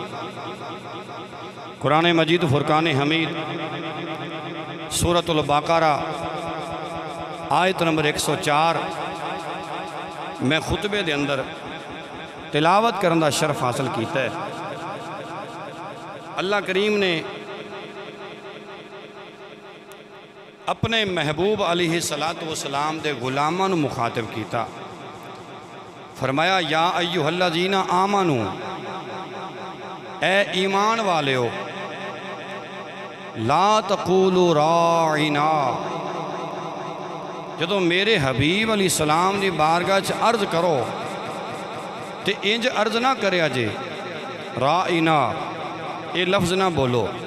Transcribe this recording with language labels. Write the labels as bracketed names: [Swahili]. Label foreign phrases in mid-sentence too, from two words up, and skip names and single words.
[Urdu] قرآن مجید فرقان حمید سورۃ البقرہ آیت نمبر 104 میں خطبے [Punjabi] دے اندر [Urdu] تلاوت کرنے کا شرف حاصل کیا ہے. [Punjabi] اللہ کریم نے اپنے محبوب علیہ الصلاۃ والسلام دے غلاماں نوں مخاطب کیتا. [Arabic] فرمایا يا أيها الذين آمنوا, [Punjabi] اے ایمان والیو, [Arabic] لا تقولوا راعنا. [Punjabi] جدوں میرے حبیب علیہ السلام دی بارگاہ چ عرض کرو تے انج عرض نہ کرو جے راعنا، اے لفظ نہ بولو.